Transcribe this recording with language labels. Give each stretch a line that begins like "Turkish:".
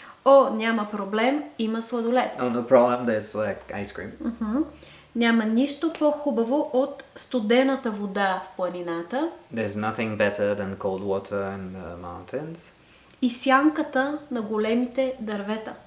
Bulgarian: О, няма проблем, има сладолед.
English: Oh, no problem, there's like ice cream.
Bulgarian: Няма нищо по-хубаво от студената вода в планината
English: There's nothing better than cold water in the mountains.
Bulgarian: и сянката на големите дървета.